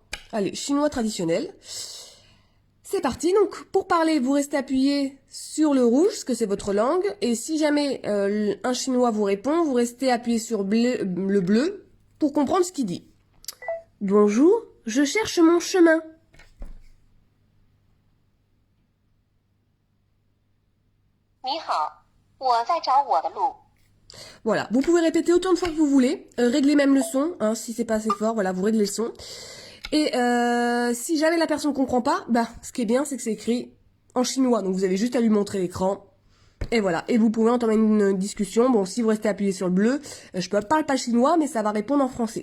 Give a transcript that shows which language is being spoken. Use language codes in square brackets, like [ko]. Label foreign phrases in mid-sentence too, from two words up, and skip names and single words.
[fr] Allez, chinois traditionnel. C'est parti, donc pour parler, vous restez appuyé sur le rouge, parce que c'est votre langue, et si jamais un chinois vous répond, vous restez appuyé sur le bleu pour comprendre ce qu'il dit. Bonjour, je cherche mon chemin. [zh] 你好，我在找我的路。 [fr] Voilà, vous pouvez répéter autant de fois que vous voulez, régler même le son, hein, si c'est pas assez fort, voilà, vous réglez le son. Et si jamais la personne ne comprend pas, bah, ce qui est bien, c'est que c'est écrit en chinois. Donc vous avez juste à lui montrer l'écran. Et voilà. Et vous pouvez entamer une discussion. Bon, si vous restez appuyé sur le bleu, je parle pas chinois, mais ça va répondre en français.